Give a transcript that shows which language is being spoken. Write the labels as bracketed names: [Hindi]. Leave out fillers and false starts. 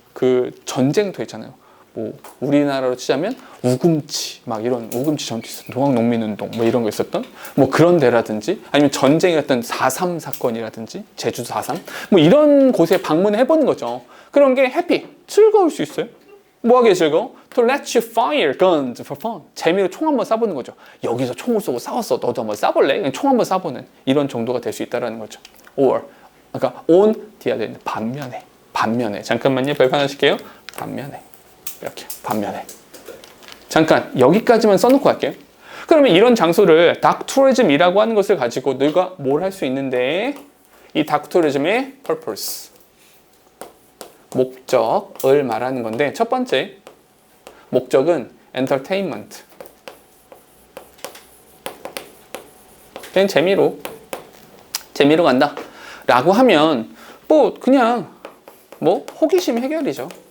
[Korean] 그 전쟁터 있잖아요. 뭐 우리나라로 치자면 우금치 막 이런 우금치 전투 있었던 동학농민운동 뭐 이런 거 있었던 뭐 그런 데라든지 아니면 전쟁이었던 4.3 사건이라든지 제주 4.3 뭐 이런 곳에 방문해 보는 거죠. 그런 게 해피 즐거울 수 있어요. 뭐하게 즐거워? [English] To let you fire guns for fun. [Korean] 재미로 총 한번 쏴보는 거죠. 여기서 총을 쏘고 싸웠어. 너도 한번 쏴볼래? 그냥 총 한번 쏴보는 이런 정도가 될 수 있다는 거죠. Or 그러니까 [English] on the other hand [Korean] 반면에 잠깐만요. 발판하실게요. 반면에 이렇게 반면에 잠깐 여기까지만 써놓고 할게요. 그러면 이런 장소를 닥투리즘이라고 하는 것을 가지고 너희가 뭘 할 수 있는데 이 닥투리즘의 purpose 목적을 말하는 건데 첫 번째 목적은 entertainment 그냥 재미로 간다 라고 하면 뭐 그냥 뭐 호기심 해결이죠.